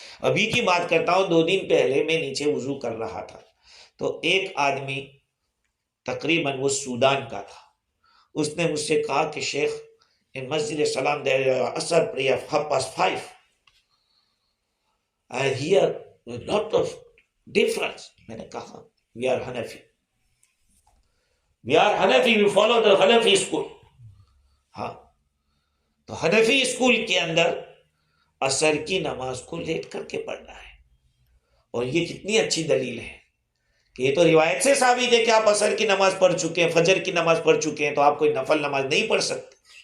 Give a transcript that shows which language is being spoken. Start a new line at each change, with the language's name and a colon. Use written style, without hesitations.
Urdu: ابھی کی بات کرتا ہوں، 2 دن پہلے میں نیچے وضو کر رہا تھا تو ایک آدمی تقریباً وہ سودان کا تھا، اس نے مجھ سے کہا کہ شیخ ان مسجد سلام دے اثر prayer 5:30
English: I hear a lot of difference.
Urdu: میں نے کہا
English: we are Hanafi, we follow the Hanafi school.
Urdu: ہاں تو حنفی اسکول کے اندر اثر کی نماز کو لیٹ کر کے پڑھنا ہے. اور یہ کتنی اچھی دلیل ہے کہ یہ تو روایت سے ثابت ہے کہ آپ اثر کی نماز پڑھ چکے ہیں، فجر کی نماز پڑھ چکے ہیں، تو آپ کوئی نفل نماز نہیں پڑھ سکتے.